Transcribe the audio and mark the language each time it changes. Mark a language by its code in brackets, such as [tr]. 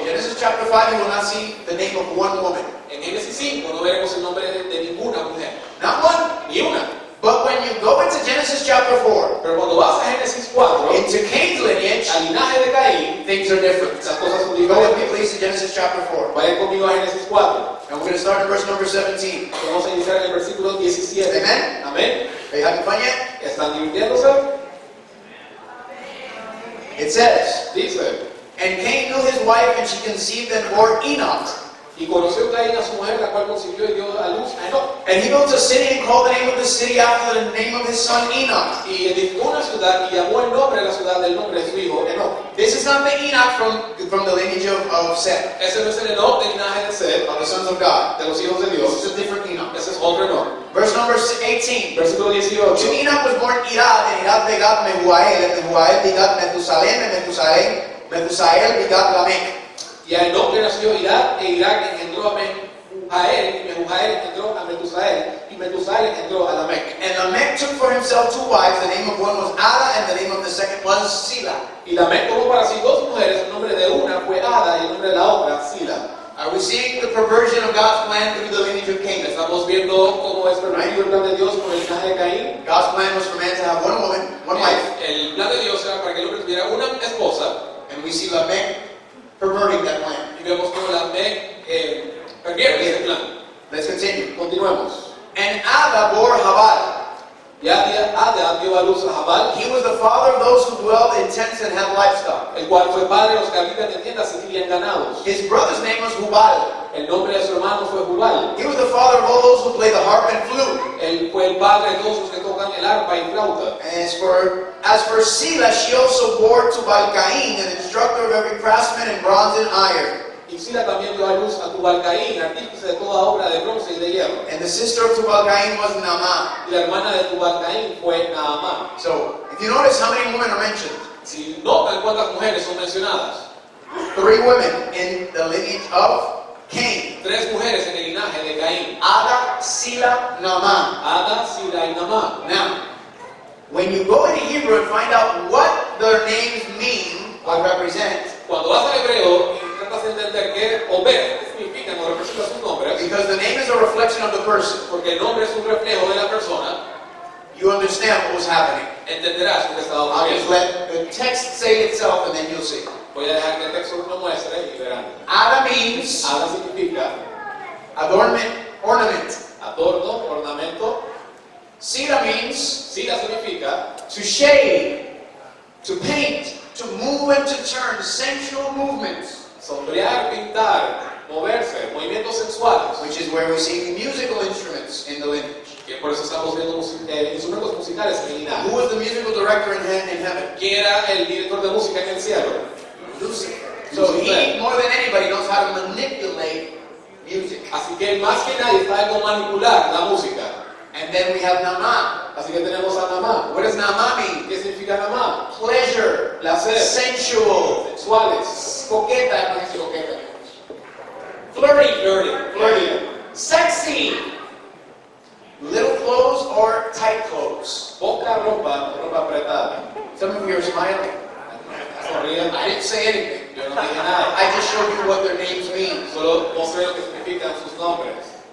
[en] in Genesis chapter 5, you will not see the name of one woman. [es] en Génesis 5 no veremos el nombre de ninguna mujer, [en] Not one. [es] ni una. [en] But when you go into Genesis chapter 4, [es] Pero cuando vas a Génesis 4, [en] into Cain's lineage, [es] al linaje de Caín, [en] things are different. [es] las cosas son [en] Go with me [es] diferentes. [en] please to Genesis chapter 4. [es] Vayan conmigo a Génesis 4. [en] And we're going to start in verse number 17. [es] Vamos a iniciar en el versículo 17. [en] Amen. [es] Amén. [en] Are you having fun yet? [es] ¿Están divirtiéndose? [en] It says, [es] Dice, [en] and Cain knew his wife, and she conceived and bore Enoch. [es] y conoció Caín a su mujer, la cual concibió y dio a luz a Enoch. [en] And he built a city and called the name of the city after the name of his son Enoch. [es] Y edificó una ciudad y llamó el nombre de la ciudad del nombre de su hijo Enoch. [en] This is not the Enoch from the lineage of Seth, [es] Ese no es el Enoch del linaje de Seth, [en] of the sons of God. [es] de los hijos de [en] This [es] Dios. [en] is a different Enoch. [es] Ese es otro Enoch. [en] Verse number 18. [es] Versículo [en] To [es] 18. [en] Enoch was born Irad, and Irad begot Mehujael, and Mehujael begot Methusalem, and Methusael begot Lamech. [es] Y a Enoch le nació Irad, e Irad engendró a Mehujael, y Mehujael engendró a Metusael, y Metusael engendró a Lamech. [en] And Lamech took for himself two wives. The name of one was Ada, and the name of the second was Sila. [es] Y Lamech tomó para sí dos mujeres, el nombre de una fue Ada y el nombre de la otra Sila. [en] Are we seeing the perversion of God's plan through the lineage of Cain? [es] Estamos viendo cómo es permitido el plan de Dios con el linaje de Caín. [en] God's plan was for man to have one woman, one wife, [es] El plan de Dios era para que el hombre tuviera una esposa, [en] and we see Lamech perverting that plan. [es] y vemos cómo Lamech pervierte ese plan. [en] Let's continue. [es] Continuemos. [en] And Ada bore Jabal. [es] Y Ada dio a luz a Jabal, [en] He was the father of those who dwell in tents and have livestock. [es] el cual fue padre de los que habitan en tiendas y crían ganados. [en] His brother's name was Hubal. [es] El nombre de su hermano fue Jubal. [en] He was the father of all those who play the harp and flute. [es] Él fue el padre de todos los que tocan el arpa y flauta. [en] As for Sila, she also bore Tubal-Cain, an instructor of every craftsman in bronze and iron. [es] Y Sila también dio a luz a Tubal-Caín, artífice de toda obra de bronce y de hierro. [en] And the sister of Tubal-Cain was Naamah. [es] Y la hermana de Tubal-Caín fue Naamá. [en] So, if you notice how many women are mentioned, [es] Si notan cuántas mujeres son mencionadas, [en] 3 women in the lineage of Cain. [es] 3 mujeres en el linaje de Caín: [en] Ada, Sila, Naamah. [es] Ada, Sila y Naamá. [en] Now, when you go into Hebrew and find out what their names mean or represent, [es] Cuando vas al hebreo y tratas de entender qué o ver qué significan o representan sus nombres, [en] because the name is a reflection of the person, [es] porque el nombre es un reflejo de la persona, [en] you understand what was happening. [es] entenderás lo que está [en] I'll just [es] ocurriendo. [en] let the text say itself and then you'll see. [es] Voy a dejar que el texto lo muestre y verán. [en] Ada means [es] Ada significa [en] adornment, ornament. [es] adorno, ornamento. [en] Sila means [es] Sila significa [en] to shade, to paint, to move and to turn, sensual movements, [es] sombrear, pintar, moverse, movimientos sensuales. [en] which is where we see musical instruments in the lineage. [es] Que por eso estamos viendo instrumentos musicales en el linaje. [en] Who was the musical director in heaven? [es] ¿Quién era el director de música en el cielo? [en] Lucifer. So he, more than anybody, knows how to manipulate music. [es] Así que más que nadie sabe cómo manipular la música. [en] And then we have Naamah. [es] Así que tenemos a Naamá. [en] What does Naamah mean? [es] ¿Qué significa Naamá? [en] Pleasure, [es] Placer, [en] sensual, [es] sexuales, coqueta, no sé si coqueta. [en] flirty, Sexy. Little clothes or tight clothes. [es] poca ropa, ropa apretada. [en] Some of you are smiling. [es] Sonríen. [en] I didn't say anything. [es] Yo no dije nada. [en] I just showed you what their names mean. [es] Solo mostré lo que significan sus nombres.